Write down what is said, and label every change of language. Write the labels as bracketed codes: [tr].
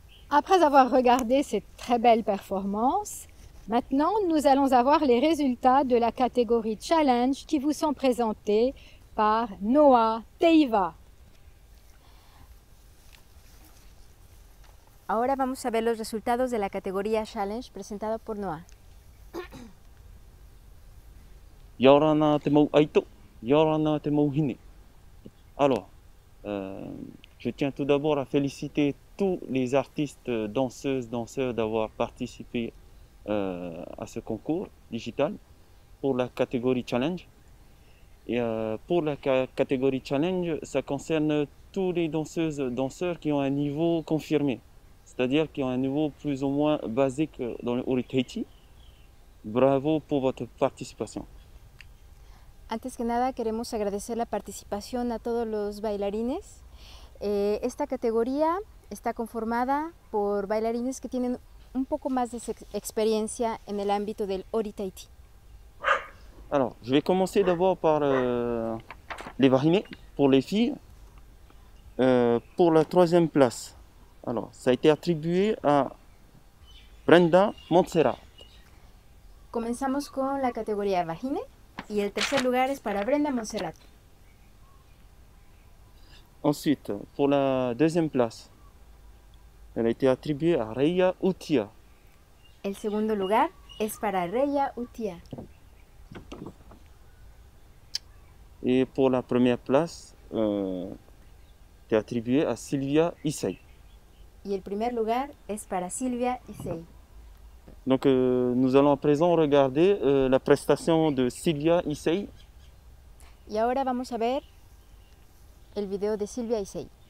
[fr] Après avoir regardé cette très belle performance, maintenant nous allons avoir les résultats de la catégorie Challenge qui vous sont présentés par Noah Teiva. [es] Ahora vamos a ver los resultados de la categoría Challenge presentado por Noah. [ty] Yorana te mau aito, yorana te mau hine. [fr] Alors, je tiens tout d'abord à féliciter tous les artistes, danseuses, danseurs d'avoir participé à ce concours digital pour la catégorie Challenge. Et pour la catégorie Challenge, ça concerne tous les danseuses, danseurs qui ont un niveau confirmé, c'est-à-dire qui ont un niveau plus ou moins basique dans le Ori-Teichi. Bravo pour votre participation. [es] Antes que nada queremos agradecer la participación a todos los bailarines. Esta categoría está conformada por bailarines que tienen un poco más de experiencia en el ámbito del Ori-Teichi. [fr] Alors, je vais commencer d'abord par les Vahine pour les filles. Pour la troisième place, alors, ça a été attribué à Brenda Montserrat. [es] Comenzamos con la categoría Vahine y el tercer lugar es para Brenda Montserrat. [fr] Ensuite, pour la deuxième place, elle a été attribuée à Reya Utia. [es] El segundo lugar es para Reya Utia. [fr] Et pour la première place, c'est attribué à Sylvia Issei. [es] Y el primer lugar es para Silvia Issei. [fr] Donc nous allons à présent regarder la prestation de Sylvia Issei. [es] Y ahora vamos a ver el video de Silvia Issei.